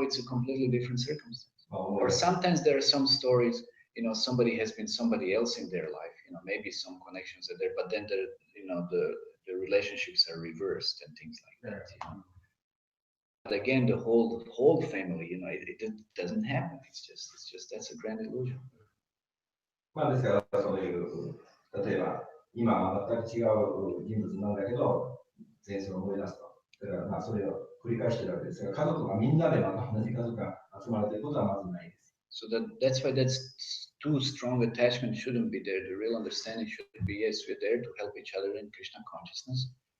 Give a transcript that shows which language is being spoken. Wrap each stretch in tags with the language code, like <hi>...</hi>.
<en>It's a completely different circumstance. Or sometimes there are some stories, you know, somebody has been somebody else in their life, you know, maybe some connections are there, but then the relationships are reversed and things like that, you know. But again, the whole family, you know, it doesn't happen. It's just that's a grand illusion.</en> <ja>まあですからそういう例えば今は全く違う人物なんだけど前世を思い出すと。だからまあそれを繰り返しているわけですが、家族がみんなでまた同じ家族が集まるということはまずないです。</ja> <en>So that's why that's too strong attachment shouldn't be there. The real understanding should be yes, we're there to help each other in Krishna consciousness.</en>